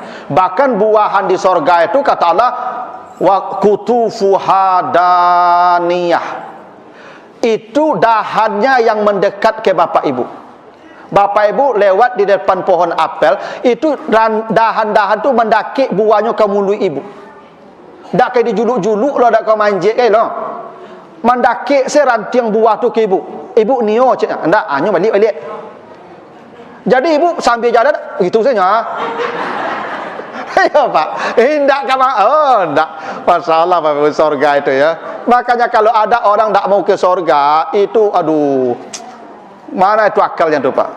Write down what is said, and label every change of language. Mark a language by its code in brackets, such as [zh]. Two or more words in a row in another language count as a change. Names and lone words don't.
[id] Bahkan buahan di surga itu kata Allah, [ar] wa kutufuha daniyah. [id] Itu dahannya yang mendekat ke Bapak Ibu. Bapak Ibu lewat di depan pohon apel, itu dahan-dahan tu mendaki buahnya ke mulut Ibu. [min] Tak kayak dijuluk-juluk lo, tak kau manjik lo. Mendaki seranting buah tu ke Ibu. Ibu nio cik, ndak, [id] hanya balik. Jadi Ibu sambil jalan itu saja. Ya Pak, tidak kamu, tidak. [ar] Masya Allah [id] Pak Ibu, surga itu ya. Makanya kalau ada orang tidak mau ke surga, itu aduh, mana itu akalnya tuh Pak.